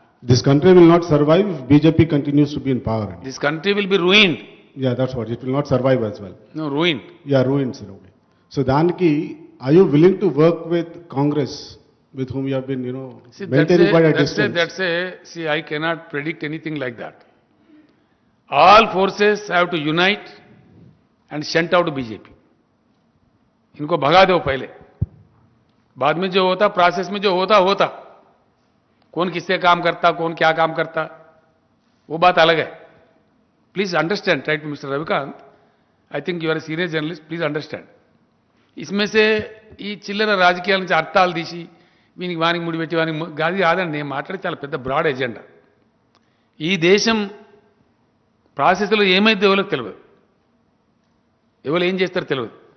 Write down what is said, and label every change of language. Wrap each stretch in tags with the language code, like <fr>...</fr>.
<en>this country will not survive if BJP continues to be in power</en> <te>అని.</te> <en>This country will be ruined. Yeah that's what, it will not survive as well. No ruined. Yeah ruined sir. Okay.</en> <te>So దానికి</te> <en>Are you willing to work with Congress with whom you have been, maintaining quite a distance? See, I cannot predict anything like that. All forces have to unite and shunt out BJP.</en> <hi>इनको भगा दो पहले, बाद में जो होता process में जो होता कौन किससे काम करता, कौन क्या काम करता, वो बात अलग है.</hi> <en>Please understand, right, Mr. Ravikant, I think you are a senior journalist, please understand.</en> <hi>इसमें से</hi> <te>ఈ చిల్లర రాజకీయాల నుంచి అర్థాలు తీసి వీనికి వానికి ముడిపెట్టి వానికి గాది కాదండి. నేను మాట్లాడే చాలా పెద్ద బ్రాడ్ ఎజెండా. ఈ దేశం ప్రాసెస్లో ఏమైతే ఎవరికి తెలియదు, ఎవరు ఏం చేస్తారో తెలియదు.</te>